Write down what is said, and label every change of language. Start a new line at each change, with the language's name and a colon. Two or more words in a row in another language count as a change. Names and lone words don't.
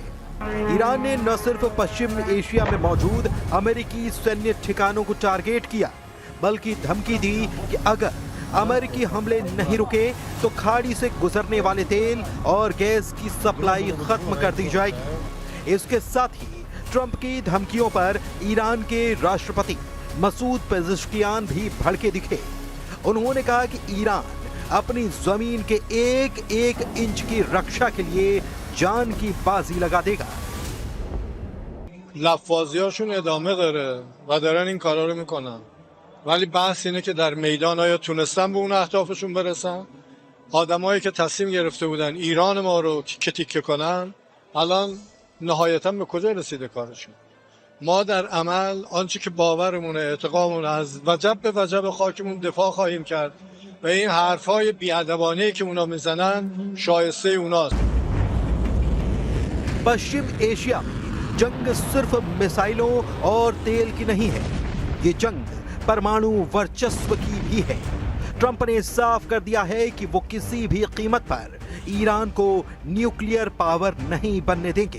Hindi: ईरान ने न सिर्फ पश्चिम एशिया में मौजूद अमेरिकी सैन्य ठिकानों को टारगेट किया, बल्कि धमकी दी कि अगर अमेरिकी हमले नहीं रुके तो खाड़ी से गुजरने वाले तेल और गैस की सप्लाई खत्म कर दी जाएगी। इसके साथ ही ट्रंप की धमकियों पर ईरान के राष्ट्रपति मसूद पेज़ेश्कियान भी भड़के दिखे। उन्होंने कहा कि ईरान अपनी जमीन के एक एक इंच की रक्षा के लिए जान की बाजी लगा देगा।
Persian: لفاظیاشون ادامه داره و دارن این کارا رو میکنن، ولی بحث اینه که در میدان آیا تونستن به اون اهدافشون برسن؟ آدمایی که تصمیم گرفته بودن ایران ما رو تیکه تیکه کنن الان نهایتا به کجا رسیده کارشون؟ ما در عمل آنچه که باورمونه، اعتقادمون، از وجب به وجب خاکمون دفاع خواهیم کرد و این حرفای بی‌ادبانه‌ای که اونا میزنن شایسته اوناست.
Hindi: पश्चिम एशिया में जंग सिर्फ मिसाइलों और तेल की नहीं है, ये जंग परमाणु वर्चस्व की भी है। ट्रंप ने साफ कर दिया है कि वो किसी भी कीमत पर ईरान को
English: nuclear power
Hindi: नहीं बनने देंगे।